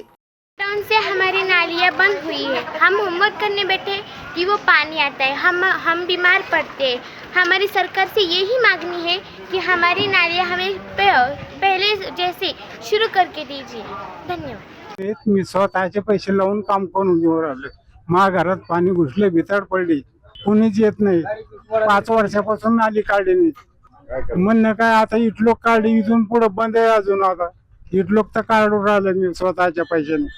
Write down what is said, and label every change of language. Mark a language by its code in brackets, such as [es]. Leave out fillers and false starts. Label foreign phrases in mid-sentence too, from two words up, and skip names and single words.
[ur] ٹاؤن سے ہماری نالیاں بند ہوئی ہے، ہم [en] home work [ur] کرنے بیٹھے کہ وہ پانی آتا ہے، ہم بیمار پڑتے ہیں۔ ہماری سرکار سے یہی مانگنی ہے کہ ہماری نالیاں ہمیں پہلے جیسے شروع کر کے دیجیے۔ دھنیہ واد۔ [mr] मी स्वतःचे पैसे लावून काम करून घेऊन राहिले, माझ्या घरात पाणी घुसले, भितड पडली, कुणीच येत नाही। 5 वर्षापासून नाली काढली नाही। म्हणणं काय आता इटलोक काढली, इथून पुढे बंद आहे अजून। आता इटलोक तर काढून राहिले मी स्वतःच्या पैशाने।